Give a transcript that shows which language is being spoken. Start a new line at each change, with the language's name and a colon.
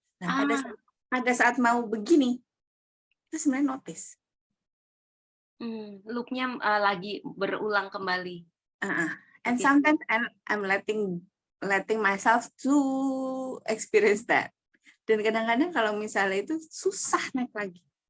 Indonesian: Nah, pada saat mau begini, itu sebenarnya notice. Loop-nya lagi berulang kembali.
English: And sometimes I'm letting myself to experience that.
Indonesian: Dan kadang-kadang kalau misalnya itu susah naik lagi.